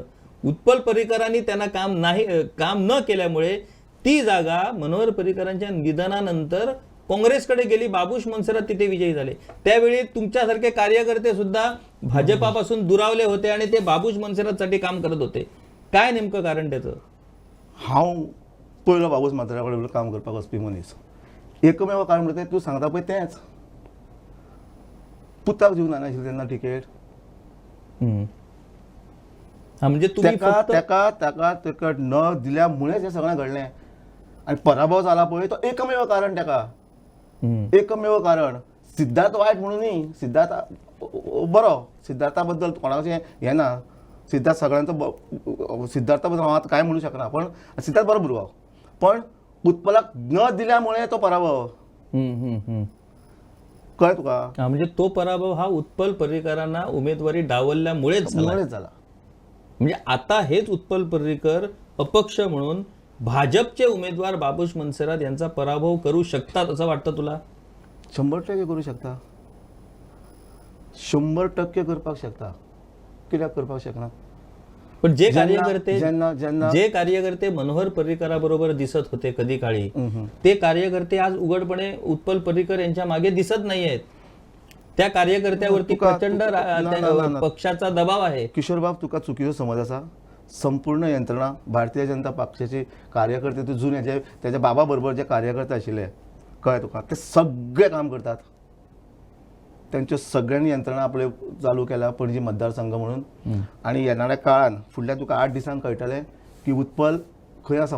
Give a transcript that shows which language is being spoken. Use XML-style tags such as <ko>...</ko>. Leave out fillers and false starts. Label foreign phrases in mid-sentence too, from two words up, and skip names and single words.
<mr>उत्पल पर्रिकरांनी त्यांना काम न केल्यामुळे ती जागा मनोहर पर्रिकरांच्या निधनानंतर काँग्रेसकडे गेली. बाबूश मनसरात तिथे विजयी झाले. त्यावेळी तुमच्यासारखे कार्यकर्ते सुद्धा भाजपापासून दुरावले होते आणि ते बाबूश मनसरातसाठी काम करत होते. काय नेमकं कारण त्याचं?</mr> <kok>हांव पयलो बाबूश मनसरा कडेन काम करपाक वचपी मनीस. एकमेव कारण म्हणटा तूं सांगता पळय तेंच. पुताक दिवना नाशिल्ली तेन्ना तिकेट.</kok> <mr>म्हणजे तुम्ही</mr> <kok>ताका तिकट न दिल्यामुळेच हे सगळें घडलें आनी पराभव जाला पळय तो एकमेव कारण ताका. एकमेव कारण. सिद्धार्थ वायट म्हणून न्ही, सिद्धार्थ बरो, सिद्धार्था बद्दल कोणाचें हें ना. सिद्धार्थ सगळ्यांचो सिद्धार्था बद्दल हांव आतां कांय म्हणूं शकना, पण सिद्धार्थ बरो भुरगो. पण उत्पलाक न दिल्यामुळे तो पराभव. कळ्ळें तुका?</kok> <mr>म्हणजे तो पराभव हा उत्पल पर्रिकरांना उमेदवारी डावलल्यामुळेच झाला. म्हणजे आता हेच उत्पल पर्रिकर अपक्ष म्हणून भाजपचे उमेदवार बाबूश मनसरात यांचा पराभव करू शकतात असं वाटतं तुला?</mr> <kok>100% करू शकता. 100% करपाक शकता. कित्याक करपाक शकना?</kok> <mr>पण जे कार्यकर्ते मनोहर पर्रिकराबरोबर दिसत होते कधी काळी, ते कार्यकर्ते आज उघडपणे उत्पल पर्रिकर यांच्या मागे दिसत नाहीयेत. त्या कार्यकर्त्यावरती प्रचंड पक्षाचा दबाव आहे.</mr> <kok>किशोर बाब, तुका चुकीचो समज आसा. संपूर्ण यंत्रणा भारतीय जनता पक्षाचे कार्यकर्ते ते जुने जे त्याच्या बाबा बरोबर जे कार्यकर्ते आशिल्ले, कळ्ळें तुका, ते सगळे काम करतात. त्यांच्यो सगळ्यांनी यंत्रणा आपले चालू केल्या पणजी मतदारसंघ म्हणून. आणि येणाऱ्या काळान फुडल्या तुका 8 दिसांक कळटलें की उत्पल खंय आसा.</kok>